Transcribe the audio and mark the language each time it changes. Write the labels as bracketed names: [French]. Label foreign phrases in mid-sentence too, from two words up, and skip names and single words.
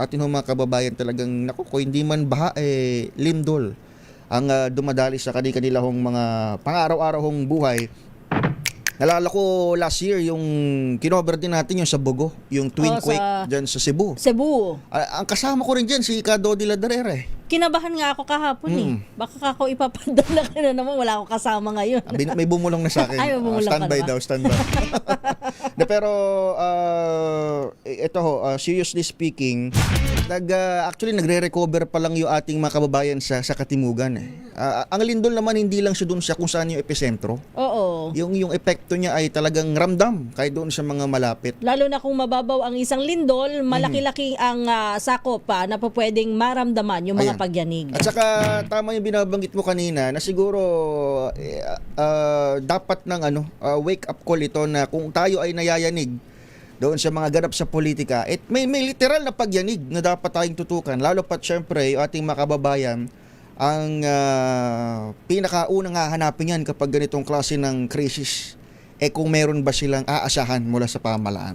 [Filipino] Atin ho mga kababayan talagang hindi man baha lindol ang dumadali sa kanila hong mga pang-araw-araw hong buhay. Nalala ko [English] last year [Filipino] yung kinover din natin yung sa Bogo, yung twin quake dyan sa Cebu. Ang kasama ko rin dyan si Cado de la Darrera. Kinabahan nga ako kahapon Baka ako ipapadala ka na naman, wala akong kasama ngayon. May bumulong na sa akin. Ay, bumulong standby daw, standby. Pero ito ho, [English] seriously speaking, [Filipino] actually nagre-recover pa lang yung ating mga kababayan sa Katimugan. Ang lindol naman hindi lang siya doon sa kung saan yung epicentro. Oo. Yung epekto niya ay talagang ramdam kahit doon sa mga malapit. Lalo na kung mababaw ang isang lindol, malaki-laki ang sakop na pwedeng maramdaman yung mga pagyanig. At saka tama yung binabanggit mo kanina na siguro dapat ng [English] wake up call [Filipino] ito na kung tayo ay nayayanig doon sa mga ganap sa politika, may literal na pagyanig na dapat tayong tutukan, lalo pat syempre yung ating mga kababayan ang pinakaunang hahanapin yan kapag ganitong klase ng crisis. Kung meron ba silang aasahan mula sa pamahalaan.